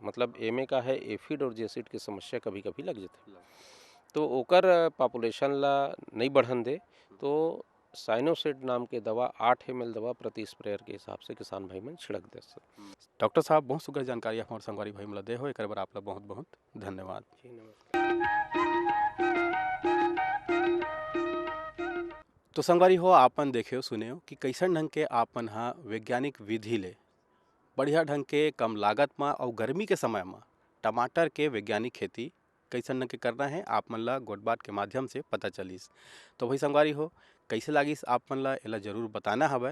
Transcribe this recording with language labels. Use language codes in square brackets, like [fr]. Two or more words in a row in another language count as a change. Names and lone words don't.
[hne] मतलब एमे का है एफिड और जेसिड की समस्या कभी कभी लग जाती है तो ओकर पॉपुलेशन ला नहीं बढ़न दे, तो साइनोसेड नाम के दवा 8 ml दवा प्रति स्प्रेयर के हिसाब से किसान भाई मन छिड़क दे सकते। डॉक्टर साहब बहुत सुगर जानकारी हमारे संगवारी भाई मला दे हो, एक बार आपका बहुत बहुत धन्यवाद। तो संगवारी हो आपन देखे हो सुने हो कि कैसन ढंग के आपन वैज्ञानिक विधि ले बढ़िया ढंग के कम लागत में और गर्मी के समय में टमाटर के वैज्ञानिक खेती कैसन ढंग के करना है आप मन ला गोटबात के माध्यम से पता चलिस। तो भाई संगवारी हो कैसे लागिस आप मन ला एला जरूर बताना हवे।